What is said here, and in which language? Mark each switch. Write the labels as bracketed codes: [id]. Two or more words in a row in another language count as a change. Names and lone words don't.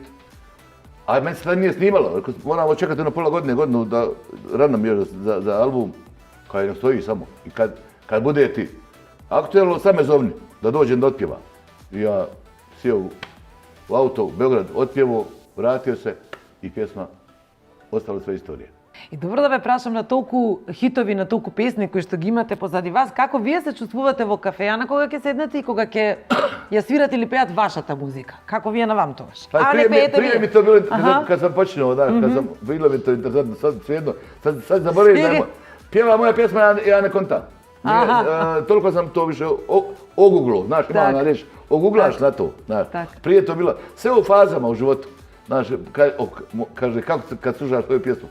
[bs] A meni se tad nije snimalo, moramo čekati na pola godinu da rano mi još za album, kaj ne stoji samo. I kad bude ti aktuelno, sad me zovni, da dođem da otpjeva. I ja sjeo u auto u Beograd, otpjevo, vratio se i pjesma ostala sve istorije. [mk] И добро да ве прашам на толку хитови, на толку песни кои што ги имате позади вас, како вие се чувствувате во кафејана кога ќе седнете и кога ќе ја свирате или пеат вашата музика? Како вие на вам тогаш? [bs] Прije mi to bilo, kad sam počinao, kad sam bilo mi to interesantno, sad svejedno, sad zaboravim da pjeva moja pjesma, ja ne kontam. Toliko sam to više oguglo, znaš, ima ona reč, oguglaš na to. Prije to bilo, sve u fazama u životu. Znaš, kaže, kako kad slušaš svoju pjesmu?